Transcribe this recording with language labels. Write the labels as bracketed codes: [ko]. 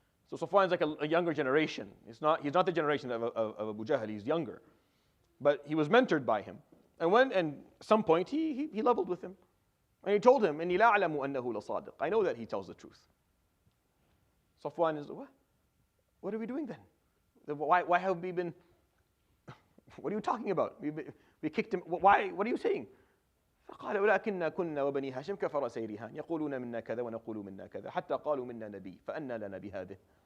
[en] So Safwan is like a younger generation. He's not the generation of Abu Jahl. He's younger, but he was mentored by him. And at some point he leveled with him. And he told him, [ar] إِنِّي لَا أَعْلَمُ أَنَّهُ لَصَادِقٌ. [en] I know that he tells the truth. Safwan is, what are we doing then? Why have we been, what are you talking about? We kicked him, why, what are you saying? [ar] فقال ولكننا كنا وبني هاشم كفرسي رهان يقولون منا كذا ونقول منا كذا حتى قالوا منا نبي فأنى لنا بهذه.